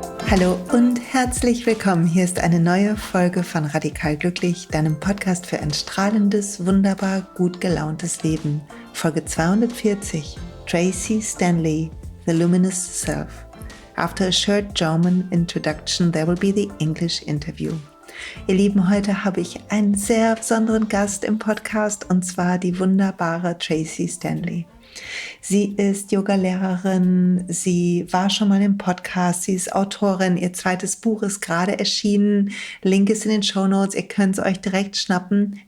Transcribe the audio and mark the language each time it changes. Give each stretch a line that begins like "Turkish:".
German: Hallo und herzlich willkommen. Hier ist eine neue Folge von Radikal Glücklich, deinem Podcast für ein strahlendes, wunderbar, gut gelauntes Leben. Folge 240. Tracee Stanley, The Lumious Self.
English: After a short German introduction, there will be the English interview.
German: Ihr Lieben, heute habe ich einen sehr besonderen Gast im Podcast und zwar die wunderbare Tracee Stanley. Sie ist Yogalehrerin, sie war schon mal im Podcast, sie ist Autorin, ihr zweites Buch ist gerade erschienen, Link ist in den Shownotes, ihr könnt es euch direkt schnappen.